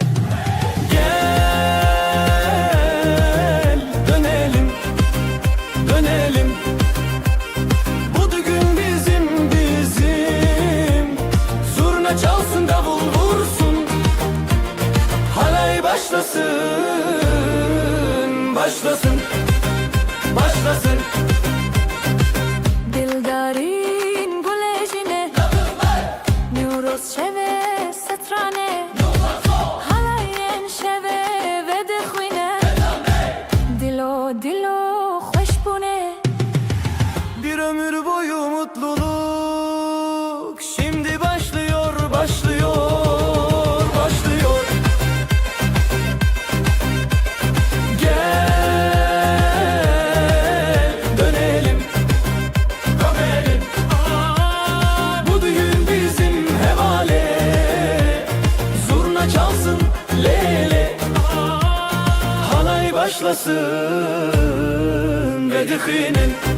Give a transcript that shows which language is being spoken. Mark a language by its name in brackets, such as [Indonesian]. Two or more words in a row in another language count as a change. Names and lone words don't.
[Turkish] Gel dönelim dönelim Bu düğün bizim Zurna çalsın davul vursun Halay başlasın, başlasın, başlasın [Kurdish] Dildarin gulejine Nûroz şeve setrane Halayên şeve ve dixwîne Dilo dilo xweş bûne [Turkish] Bir ömür boyu mutluluk Şimdi başlıyor, başlıyor, başlıyor Gel dönelim, dönelim Bu düğün bizim hevale Zurna çalsın lele Halay başlasın [Kurdish] ve dixinin